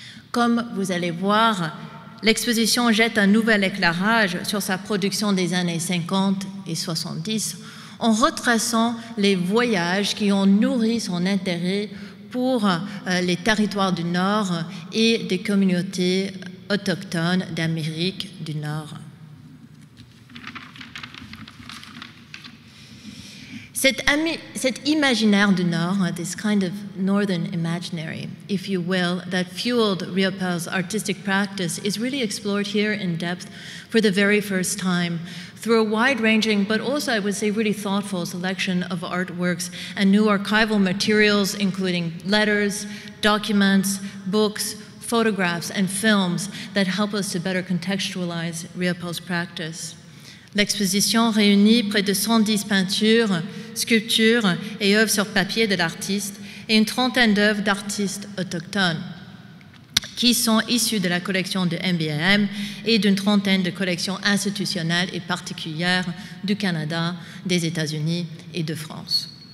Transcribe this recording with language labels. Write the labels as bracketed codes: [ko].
[fr] Comme vous allez voir, l'exposition jette un nouvel éclairage sur sa production des années 50 et 70 en retraçant les voyages qui ont nourri son intérêt pour les territoires du Nord et des communautés autochtones d'Amérique du Nord. Cet imaginaire du Nord, [en] this kind of northern imaginary, if you will, that fueled Riopel's artistic practice is really explored here in depth for the very first time through a wide-ranging, but also, I would say, really thoughtful selection of artworks and new archival materials, including letters, documents, books, photographs, and films that help us to better contextualize Riopel's practice. [fr] L'exposition réunit près de 110 peintures, sculptures et œuvres sur papier de l'artiste et une trentaine d'œuvres d'artistes autochtones qui sont issues de la collection de MBAM et d'une trentaine de collections institutionnelles et particulières du Canada, des États-Unis et de France.